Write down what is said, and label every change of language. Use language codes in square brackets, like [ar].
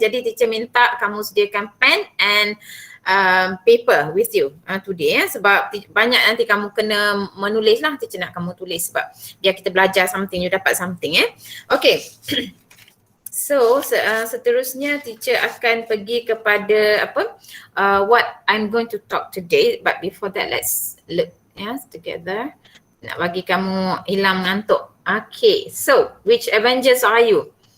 [ms] Jadi teacher minta kamu sediakan [en] pen and paper with you today, [ms] ya, sebab banyak nanti kamu kena menulis lah. Teacher nak kamu tulis sebab biar kita belajar something, you dapat something, ya. Okay. [en] So [ms] seterusnya teacher akan pergi kepada [en] what I'm going to talk today, but before that let's look, yes, together. [ms] Nak bagi kamu hilang ngantuk. [en] Okay, so which Avengers are you?